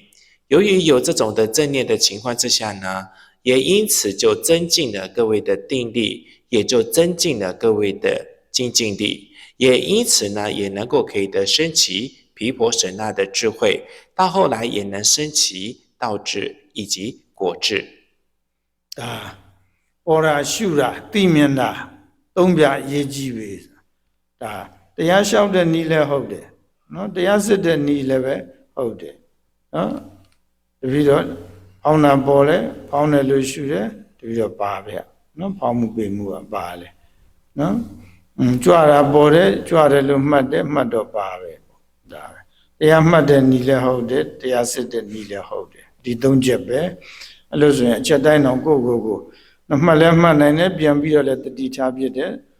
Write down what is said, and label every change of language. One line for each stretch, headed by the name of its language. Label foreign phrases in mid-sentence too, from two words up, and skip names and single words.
Chinese: 由于有这种的正念的情况之下呢，也因此就增进了各位的定力，也就增进了各位的精进力，也因此呢，也能够可以得升起毗婆舍那的智慧，到后来也能升起道智以及果智。
Burmese: ပေါ်တာရှုတာသိမြင်တာသုံးပြအရေးကြီးပဲဒါတရားလျှောက်တဲ့နည်းလည်းဟုတ်တယ်နော်တရားစစ်တဲ့နည်း လည်းပဲဟုတ်တယ်နော်တပည့်တော့ဖောင်းတာပေါ်လဲဖောင်းတယ်လို့ရှုတယ်တပည့်တော့ပါဗျနော်ဖောင်းမှုပေမှုကပါလဲနော်ကြွတာပေါ်တယ်ကြွတယ်လို့မှတ်တယ်မှတ်တော့ပါပဲဒါပဲတရားမှတ်တဲ့နည်းလည်းဟုတ်တယ်တရားစစ်တဲ့နည်းလည်းဟုတ်တယ်ဒီသုံးချက်ပဲအဲ့လိုဆိုရင်အချက်တိုင်းတော့ကိုမှတ်လဲမှတ်နိုင်တယ်ပြန်ပြီးတော့လည်းတတိထားဖြစ်တယ်